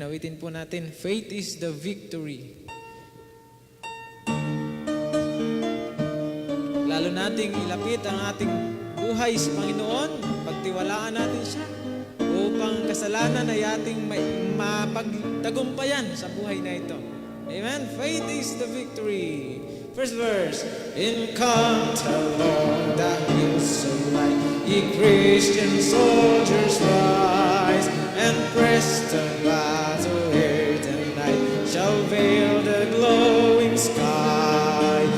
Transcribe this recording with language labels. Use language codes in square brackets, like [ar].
[tl] Awitin po natin, [en] faith is the victory. [tl] Lalo nating ilapit ang ating buhay sa Panginoon, pagtiwalaan natin siya, upang kasalanan ay ating mapagtagumpayan sa buhay na ito. [en] Amen. Faith is the victory. First verse. Encamped along the hills of light, ye Christian soldiers rise, and press the battle here tonight, shall veil the glowing sky.